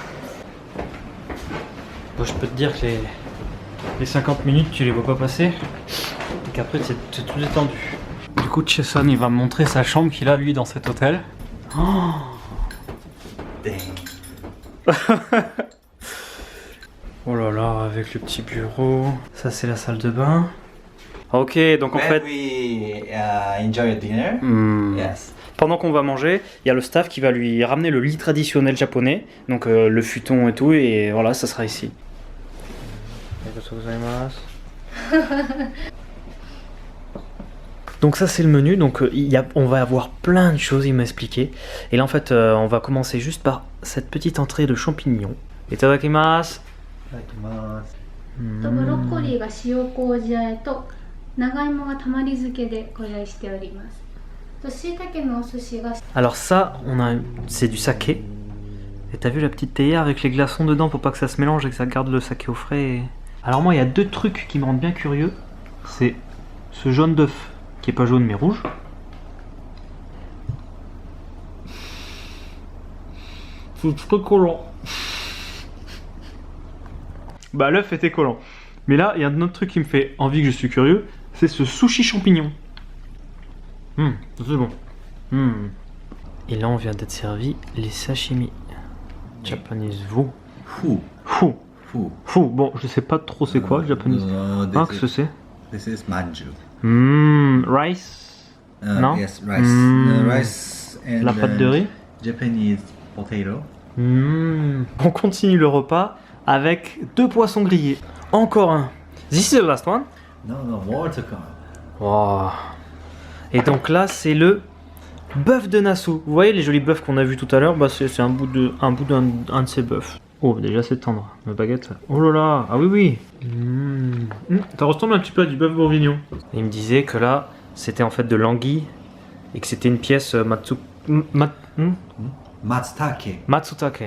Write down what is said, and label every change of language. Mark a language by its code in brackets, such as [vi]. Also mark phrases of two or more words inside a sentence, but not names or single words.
[fr] Bon, je peux te dire que les 50 minutes tu les vois pas passer et qu'après c'est tout détendu. Du coup Chesan il va me montrer sa chambre qu'il a lui dans cet hôtel. Oh. Oh là là, avec le petit bureau. Ça, c'est la salle de bain. Ok, donc en fait... [en] we enjoy a dinner. Yes. [fr] Pendant qu'on va manger, il y a le staff qui va lui ramener le lit traditionnel japonais. Donc le futon et tout, et voilà, ça sera ici. Donc ça c'est le menu, donc on va avoir plein de choses, il m'a expliqué. Et là en fait, on va commencer juste par cette petite entrée de champignons. Itadakimasu. [ja] ブロッコリーが塩麹和えと長芋がたまり漬けでご用意しております。と椎茸のお寿司が [fr] Alors ça, c'est du saké. Et t'as vu la petite théière avec les glaçons dedans pour pas que ça se mélange et que ça garde le saké au frais et... Alors moi, il y a deux trucs qui me rendent bien curieux. C'est ce jaune d'œuf, qui est pas jaune mais rouge. C'est très collant. Bah l'œuf était collant. Mais là, il y a un autre truc qui me fait envie que je suis curieux, c'est ce sushi champignon. C'est bon. Et là, on vient d'être servi les sashimi. [en] Japanese fu. Fu. [fr] Bon, je sais pas trop c'est quoi, japonais. Ah, qu'est-ce que c'est? [en] This is manju. Rice. Non? Yes, rice. Rice and [fr] la pâte de riz. [en] Japanese potato. [fr] On continue le repas avec 2 poissons grillés. Encore un. [en] This is the last one. No, more to come. Wow. [fr] Et donc là, c'est le bœuf de Nasu. Vous voyez les jolis bœufs qu'on a vus tout à l'heure, bah c'est un bout d'un de ces bœufs. Oh, déjà c'est tendre. Ma baguette. Oh là là. Ah oui. Ça ressemble un petit peu à du bœuf bourguignon. Et il me disait que là, c'était en fait de l'anguille et que c'était une pièce Matsutake.